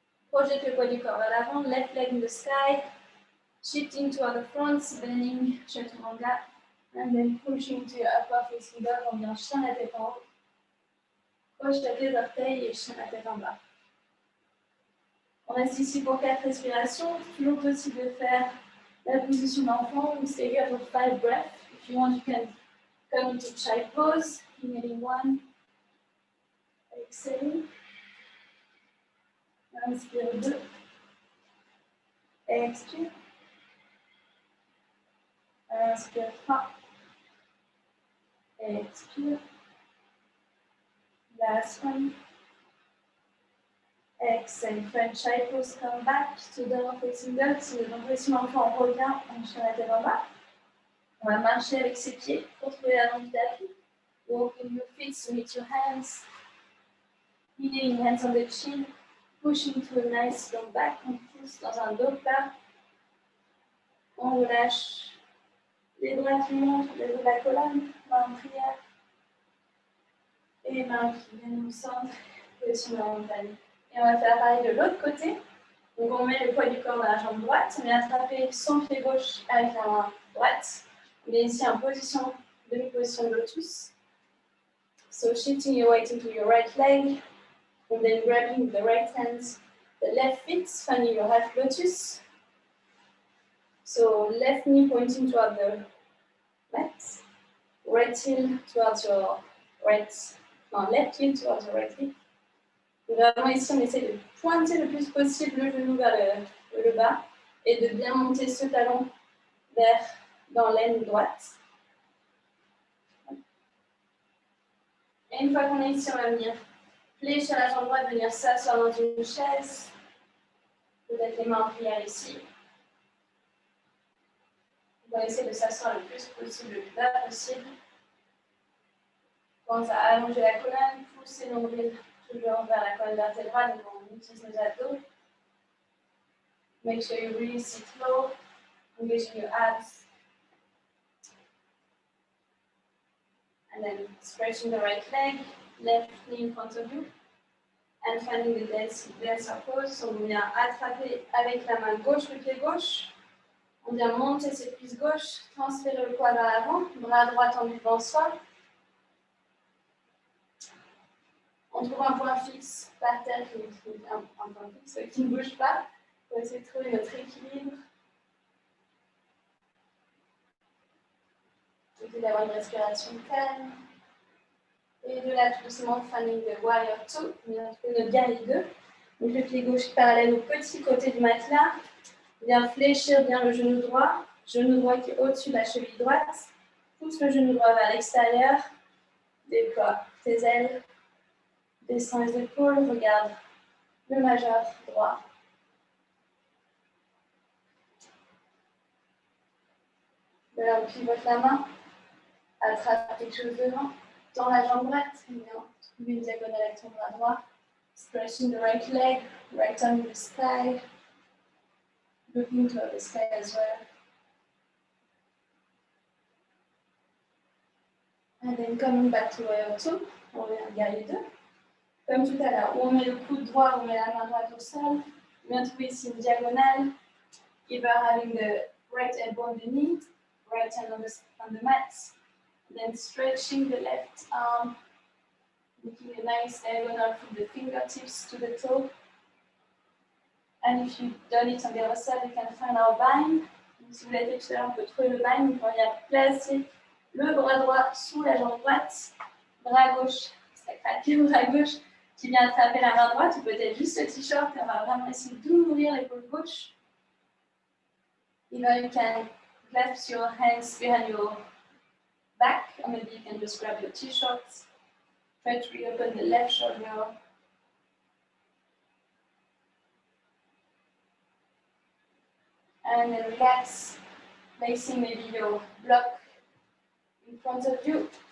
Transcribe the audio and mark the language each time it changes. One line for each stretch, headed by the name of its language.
French: Projette le poids du corps vers l'avant,
English: left leg in the sky, shifting toward the front, bending chaturanga, and then pushing to your upper facing dog.
French: On vient chien la tête en haut. Croche les orteils et chien la tête en bas. On reste ici pour 4 respirations. Toujours possible de faire la position d'enfant ou
English: stay here for 5 breaths. If you want, you can come into child pose. Inhaling 1. Exhaling.
French: Inspire 2. Expire. Inspire 3. Expire.
English: Last one. Exhale. French child pose. Come back to downward facing dog.
French: Si le position d'enfant revient, on chien la tête en bas. On va marcher avec ses pieds pour trouver la longue tapis.
English: Walking your feet to meet your hands. Leaning hands on the chin. Pushing to a nice long back.
French: On pousse dans un dos plat. On relâche les bras qui montent, le haut de la colonne, main en prière. Et mains qui viennent au centre, position de la montagne. Et on va faire pareil de l'autre côté. Donc on met le poids du corps dans la jambe droite. On vient attraper son pied gauche avec la main droite. On est ici en position, demi-position de lotus.
English: So shifting your weight into your right leg. And then grabbing with the right hand the left feet, finding your half lotus. So left knee pointing toward the mat. Right heel towards your left heel towards your right hip.
French: Vraiment ici, on essaie de pointer le plus possible le genou vers le bas et de bien monter ce talon dans l'aine droite. Et une fois qu'on est ici, on va venir fléchir la jambe droite, venir s'asseoir dans une chaise. Peut-être les mains en prière ici. On va essayer de s'asseoir le plus possible, le plus bas possible. On commence à allonger la colonne, pousser le nombril toujours vers la colonne vertébrale, donc on utilise nos abdos.
English: Make sure you really sit low, engaging your abs. And then stretching the right leg, left knee in front of you. And finding the dancer pose.
French: So on vient attraper avec la main gauche le pied gauche. On vient monter cette cuisse gauche, transférer le poids vers l'avant, bras droit tendu devant soi. On trouve un point fixe par terre un point fixe qui ne bouge pas pour essayer de trouver notre équilibre. Et d'avoir une respiration calme. Et de là, tout doucement,
English: finding the warrior 2,
French: on vient trouver notre guerrier 2. Donc le pied gauche parallèle au petit côté du matelas. Bien fléchir bien le genou droit qui est au-dessus de la cheville droite. Pousse le genou droit vers l'extérieur. Déploie tes ailes. Descends les épaules, regarde le majeur droit. Là, on pivote la main, attrape quelque chose devant, tends la jambe droite, et bien, trouve une diagonale avec ton bras droit.
English: Stretching the right leg, right arm in the sky, looking toward the sky as well. And then coming back to warrior two,
French: on revient guerrier 2. Comme tout à l'heure, on met le coude droit, on met la main droite au sol. Bien trouver ici une diagonale.
English: Either having the right elbow on the knee, right hand on the mat. Then stretching the left arm, making a nice diagonal from the fingertips to the toe. And if you've done it on the other side, you can find our bind.
French: Si vous l'avez fait tout à l'heure, on peut trouver le bind. On vient placer le bras droit sous la jambe droite, bras gauche, ça craque, bras gauche qui vient attraper la main droite, ou peut-être juste le t-shirt, et on va vraiment essayer d'ouvrir l'épaule gauche.
English: Either you can clasp your hands behind your back, or maybe you can just grab your t-shirt. Try to reopen the left shoulder. And then relax, placing maybe your block in front of you.